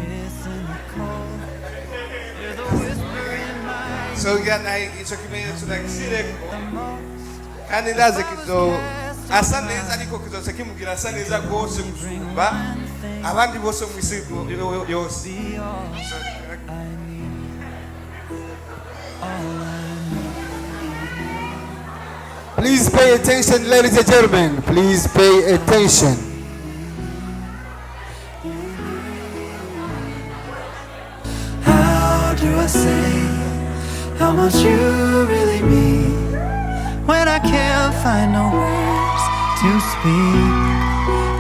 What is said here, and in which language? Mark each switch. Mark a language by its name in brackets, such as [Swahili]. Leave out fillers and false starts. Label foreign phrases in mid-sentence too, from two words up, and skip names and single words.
[Rundi] So icyo kimenyetso nagishyireko, kandi ndazi kizo asa neza, ariko kizoza kimugira asa neza rwose gusumba abandi bose mu isi yose. [English] Please pay attention, ladies and gentlemen. Please pay attention. How do I say how much you really mean when I can't find no words to speak?